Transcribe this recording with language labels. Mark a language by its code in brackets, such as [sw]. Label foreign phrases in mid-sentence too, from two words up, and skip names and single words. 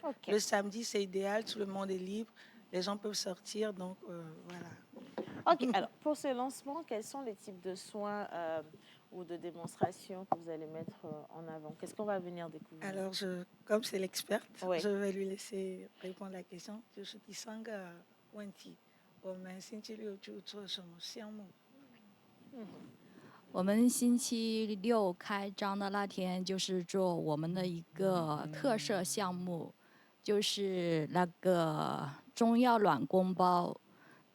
[fr] Le samedi, c'est idéal, tout le monde est libre. Les gens peuvent sortir, donc voilà. OK. Alors, pour ce lancement, quels sont les types de soins ou de démonstrations que vous allez mettre en avant? Qu'est-ce qu'on va venir découvrir? Alors, comme c'est l'experte, je vais lui laisser répondre à la question. Je suis Sanga Wanti. [zh] 我们星期六开张的那天，就是做我们的一个特色项目，就是那个中药软宫包。